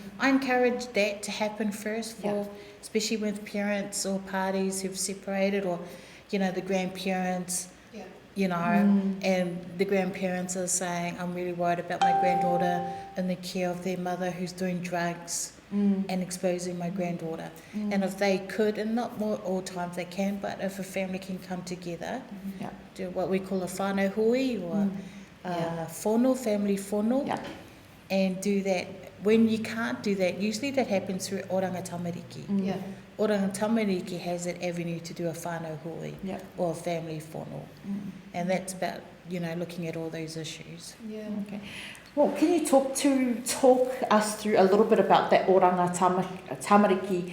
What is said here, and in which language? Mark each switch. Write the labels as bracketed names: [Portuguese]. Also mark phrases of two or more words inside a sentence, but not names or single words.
[English] I encourage that to happen first, especially with parents or parties who've separated, or you know, the grandparents, you know, and the grandparents are saying, I'm really worried about my granddaughter in the care of their mother who's doing drugs and exposing my granddaughter. And if they could, and not more all times they can, but if a family can come together, do what we call a [Māori] whānau hui, [English] or whono, family whono, and do that. When you can't do that, usually that happens through [Māori] oranga tamariki. Oranga tamariki [English] has that avenue to do a [Māori] whānau hui [English] or a family whono. And that's about, you know, looking at all those issues. Okay. Well, can you talk us through a little bit about that [Māori] oranga tamariki?